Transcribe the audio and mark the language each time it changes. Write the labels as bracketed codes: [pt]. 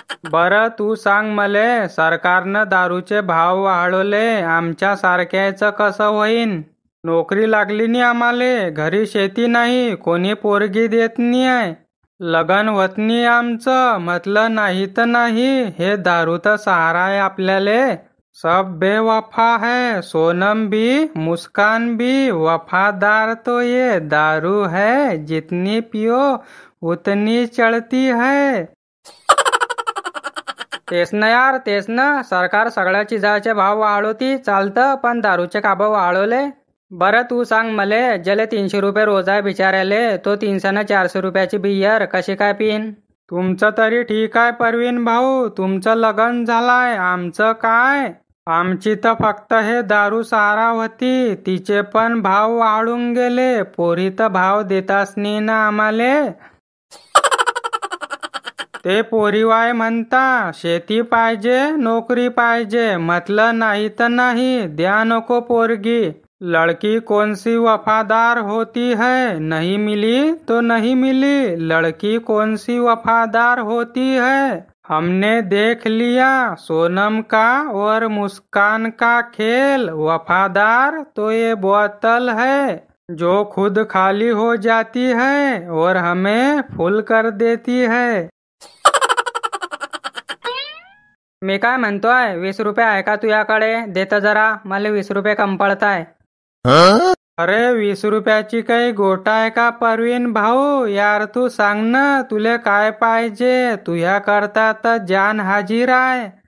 [mr] बरं तू सांग मले, सरकारनं दारूचे भाव वाढवले, आमच्या सारख्याचं कसं होईन? नोकरी लागली नाही आम्हाले, घरी शेती नाही, कोणी पोरगी देत नाही आहे, लगन होत नाही आमचं, म्हटलं नाही तर नाही, हे दारू तर सहारा आहे आपल्याले. [hi] सब बेवफा है, सोनम भी मुस्कान भी, वफादार तो ये दारू है, जितनी पियो उतनी चढ़ती है. [mr] तेच ना यार, तेच ना. सरकार सगळ्या चिजाचे भाव वाढवती चालतं, पण दारूचे का भाव वाढवले? बरं तू सांग मले, ज्याले 300 रुपये रोज आहे बिचाऱ्याले, तो 300 न 400 रुपयाची बियर कशी काय पिन? तुमचं तरी ठीक आहे परवीन भाऊ, तुमचं लग्न झालाय, आमचं काय? आमची तर फक्त हे दारू सहारा होती, तिचे पण भाव वाढून गेले, पोरी तर भाव देताच नाही ना आम्हाले. ते पोरीवाय म्हणता, शेती पाहिजे, नोकरी पाहिजे, म्हटलं नाही तर नाही, द्या नको पोरगी. [hi] लड़की कौन सी वफादार होती है, नहीं मिली तो नहीं मिली, लड़की कौन सी वफादार होती है, हमने देख लिया सोनम का और मुस्कान का खेल, वफादार तो ये बोतल है, जो खुद खाली हो जाती है और हमें फुल कर देती है. [mr] मी काय म्हणतोय, 20 रुपये आहे का तुझ्याकडे? देत जरा, मला 20 रुपये कम पडताय. अरे 20 रुपयाची काही गोट आहे का परवीन भाऊ? यार तू सांग ना, तुले काय पाहिजे? तुझ्या करता तर जान हाजीर आहे.